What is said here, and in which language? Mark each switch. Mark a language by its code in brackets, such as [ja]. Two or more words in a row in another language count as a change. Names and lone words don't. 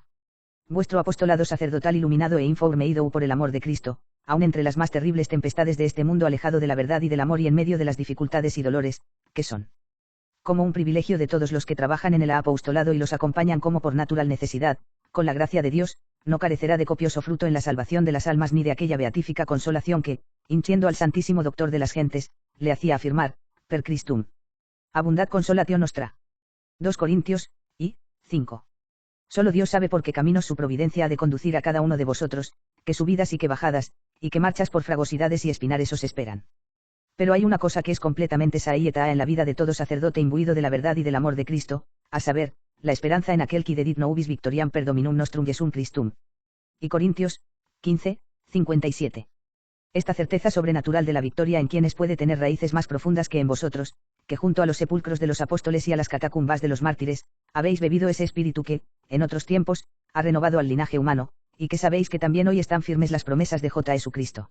[es] Vuestro apostolado sacerdotal iluminado e informeído por el amor de Cristo, aun entre las más terribles tempestades de este mundo alejado de la verdad y del amor y en medio de las dificultades y dolores, que son como un privilegio de todos los que trabajan en el apostolado y los acompañan como por natural necesidad, con la gracia de Dios, no carecerá de copioso fruto en la salvación de las almas ni de aquella beatífica consolación que, hinchiendo al Santísimo Doctor de las gentes, le hacía afirmar, [la] per Christum. Abundad consolatio nostra. [es] 2 Corintios, y, 5. Solo Dios sabe por qué caminos su providencia ha de conducir a cada uno de vosotros, que subidas y que bajadas, y que marchas por fragosidades y espinares os esperan. Pero hay una cosa que es completamente saeta en la vida de todo sacerdote imbuido de la verdad y del amor de Cristo, a saber, la esperanza en aquel [la] qui dedit nobis victoriam per Dominum nostrum Jesum Christum. [es] Y Corintios 15, 57. Esta certeza sobrenatural de la victoria en quienes puede tener raíces más profundas que en vosotros, que junto a los sepulcros de los apóstoles y a las catacumbas de los mártires, habéis bebido ese espíritu que, en otros tiempos, ha renovado al linaje humano, y que sabéis que también hoy están firmes las promesas de Jesucristo.